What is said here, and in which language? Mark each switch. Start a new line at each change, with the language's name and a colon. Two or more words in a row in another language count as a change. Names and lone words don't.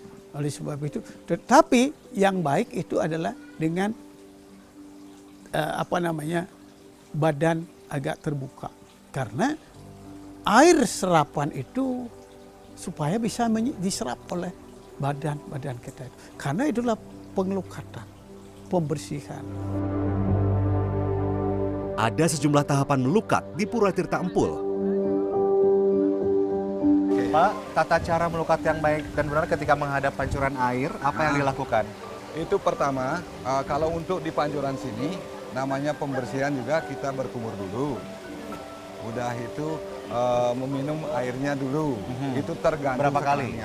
Indonesian: Oleh sebab itu, tetapi yang baik itu adalah dengan apa namanya, badan agak terbuka, karena air serapan itu supaya bisa diserap oleh badan kita. Karena itulah pengelukatan, pembersihan. Ada sejumlah tahapan melukat di Pura Tirta Empul. Pak, tata cara melukat yang baik dan benar ketika menghadap pancuran air, apa yang dilakukan? Itu pertama, kalau untuk di pancuran sini, namanya pembersihan juga kita berkumur dulu. Udah itu meminum airnya dulu. Itu tergantung Berapa kali?